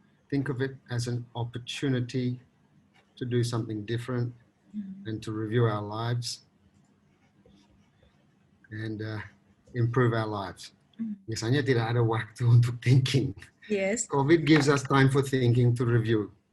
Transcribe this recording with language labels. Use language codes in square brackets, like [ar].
[en] Think of it as an opportunity to do something different and to review our lives and improve our lives. [id] Biasanya tidak ada waktu untuk thinking. [en] Yes. COVID gives us time for thinking, to review.